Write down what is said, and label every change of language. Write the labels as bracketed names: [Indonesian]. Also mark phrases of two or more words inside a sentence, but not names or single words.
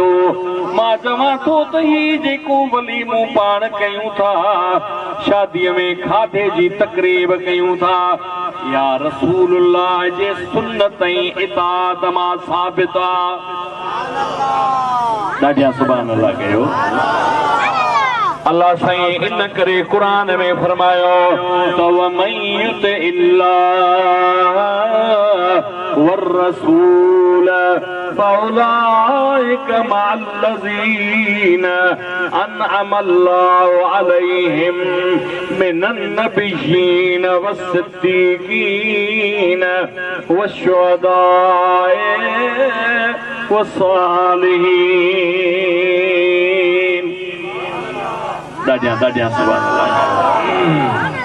[Sindhi] मां चवां थो त ही जेको वलीमो पाण कयूं था, शादीअ में खाधे जी तकरीब कयूं था, या रसूलुल्लाह जे सुन्नत ऐं इताअत मां साबित आहे। ॾाढा [Arabic] سبحان الله [Sindhi] कयो। अल्लाह साईं इन करे क़ुरान में फरमायो त [Arabic] ومن يطع الله والرسول فأولئك مع الذين أنعم الله عليهم من النبيين والصديقين والشهداء والصالحين. [Sindhi] ॾाढा [Arabic] سبحان الله.